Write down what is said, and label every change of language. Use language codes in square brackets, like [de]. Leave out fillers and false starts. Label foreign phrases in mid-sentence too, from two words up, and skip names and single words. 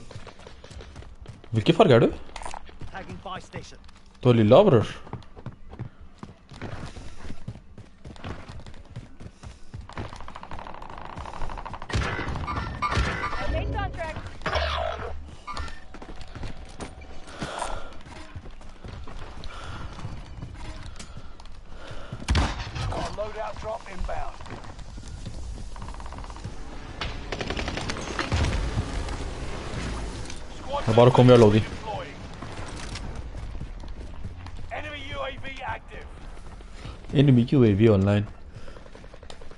[no] Hvilken farge er du? [en] Tagging buy station. [no] Du er lilla, bror. [en] Base on track. Got a loadout drop inbound. [no] Jeg bare kommer og [en] loading. Enemy UAV active. Enemy UAV online.